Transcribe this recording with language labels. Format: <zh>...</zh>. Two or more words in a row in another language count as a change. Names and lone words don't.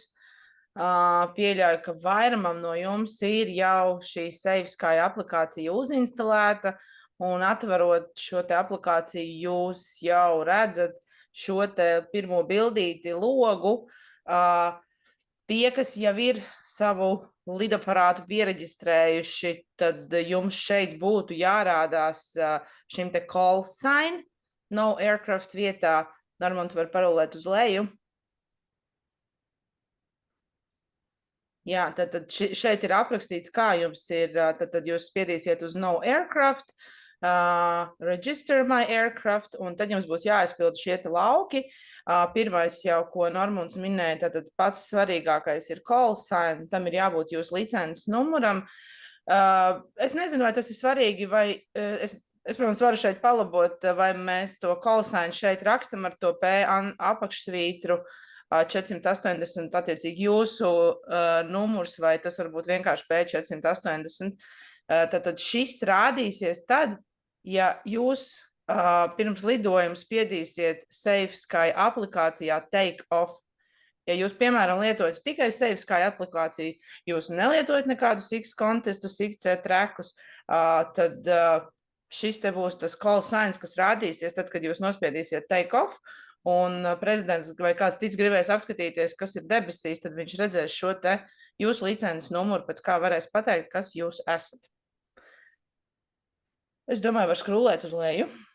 <lv>Pieļauju, ka vairumam no jums ir jau šī Save Sky aplikācija uzinstalēta, un atverot šo te aplikāciju, jūs jau redzat šo te pirmo bildīti logu. Tie, kas jau ir savu lidaparātu piereģistrējuši, tad jums šeit būtu jārādās šim te</lv> <en>call sign, no aircraft</en> <lv>vietā. Normand var parolēt uz leju. Jā, tad šeit ir aprakstīts, kā jums ir, tad jūs spiedīsiet uz</lv> <en>no aircraft, register my aircraft,</en> <lv>un tad jums būs jāaizpild šie te lauki. Pirmais jau, ko Normunds minēja, tad pats svarīgākais ir</lv> <en>call sign,</en> <lv>tam ir jābūt jūsu licences numuram. Es nezinu, vai tas ir svarīgi, vai es, protams, varu šeit palabot, vai mēs to</lv> <en>call sign</en> <lv>šeit rakstam ar to P apakšsvītru 480, attiecīgi jūsu numurs, vai tas varbūt vienkārši P480. Tad šis rādīsies tad, ja jūs pirms lidojuma spiedīsiet SafeSky aplikācijā</lv> <en>Take Off.</en> <lv>Ja jūs, piemēram, lietojat tikai SafeSky aplikāciju, jūs nelietojat nekādus X kontestus, XC trekus, tad šis te būs tas</lv> <en>call signs,</en> <lv>kas rādīsies tad, kad jūs nospiedīsiet</lv> <en>Take Off,</en> <lv>un prezidents vai kāds cits gribēs apskatīties, kas ir debesīs, tad viņš redzēs šo te jūsu licences numuru, pēc kā varēs pateikt, kas jūs esat. Es domāju, var skrūlēt uz leju.</lv>